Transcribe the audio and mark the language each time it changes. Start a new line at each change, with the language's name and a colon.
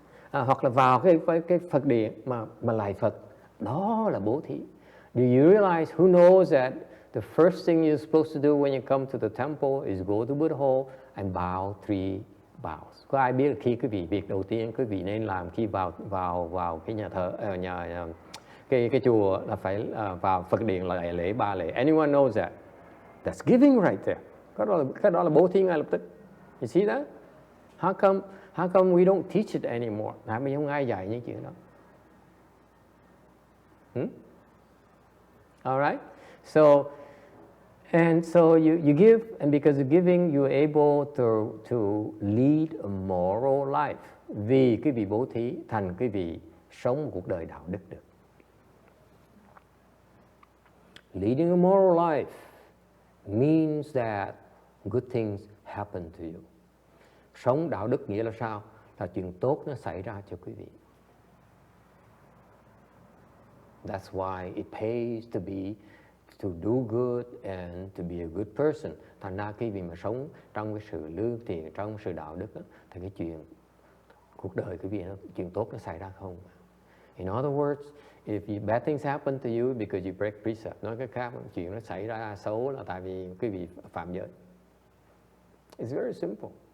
Vietnamese: Hoặc là vào cái Phật điện mà lại Phật, đó là bố thí.
English: Do you realize, who knows that the first thing you're supposed to do when you come to the temple is go to Buddha hall and bow 3 vows?
Vietnamese: Có ai biết là khi quý vị, việc đầu tiên quý vị nên làm khi vào cái nhà thờ, cái chùa là phải vào Phật điện là lễ 3 lễ.
English: Anyone knows that? That's giving right there.
Vietnamese: Cái đó là bố thí ngay lập tức.
English: You see that? How come we don't teach it anymore?
Vietnamese: Tại vì không ai dạy những chuyện đó.
English: All right? So you give, and because of giving, you're able to lead a moral life.
Vietnamese: Vì quý vị bố thí, thành quý vị sống một cuộc đời đạo đức được.
English: Leading a moral life means that good things happen to you.
Vietnamese: Sống đạo đức nghĩa là sao? Là chuyện tốt nó xảy ra cho quý vị.
English: That's why it pays to do good and to be a good person.
Vietnamese: Thành ra khi mà sống trong cái sự lương thiện, trong sự đạo đức đó, thì cái chuyện cuộc đời quý vị chuyện tốt nó xảy ra không.
English: In other words, if bad things happen to you because you break precept,
Vietnamese: nói cái khác, chuyện nó xảy ra xấu là tại vì quý vị phạm giới.
English: It's very simple.